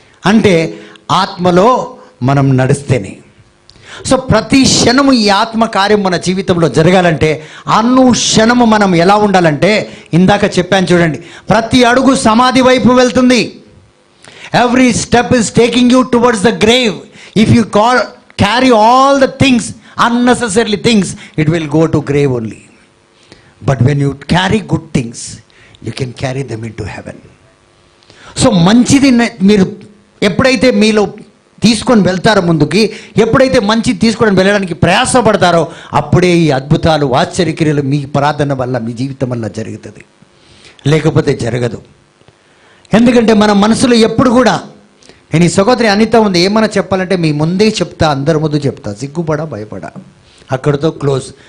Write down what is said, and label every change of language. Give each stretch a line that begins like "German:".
Telugu: అంటే ఆత్మలో మనం నడిస్తేనే. సో ప్రతి క్షణము ఈ ఆత్మ కార్యం మన జీవితంలో జరగాలంటే క్షణము మనం ఎలా ఉండాలంటే, ఇందాక చెప్పాను చూడండి, ప్రతి అడుగు సమాధి వైపు వెళ్తుంది.
English: Every step is taking you towards the grave. If you carry all the things, unnecessarily things, it will go to grave only. But when you carry good things, you can carry them into heaven.
Telugu: So మంచిది మీరు ఎప్పుడైతే మీలో తీసుకొని వెళ్తారో ముందుకి, ఎప్పుడైతే మంచిది తీసుకొని వెళ్ళడానికి ప్రయాసపడతారో, అప్పుడే ఈ అద్భుతాలు, ఆశ్చర్యక్రియలు మీ ప్రార్థన వల్ల, మీ జీవితం వల్ల జరుగుతుంది. లేకపోతే జరగదు. ఎందుకంటే మన మనసులో ఎప్పుడు కూడా, నేను ఈ సహోదరి అనిత ఉంది, ఏమైనా చెప్పాలంటే మీ ముందే చెప్తా, అందరి ముందు చెప్తా, సిగ్గుపడా భయపడా, అక్కడితో క్లోజ్.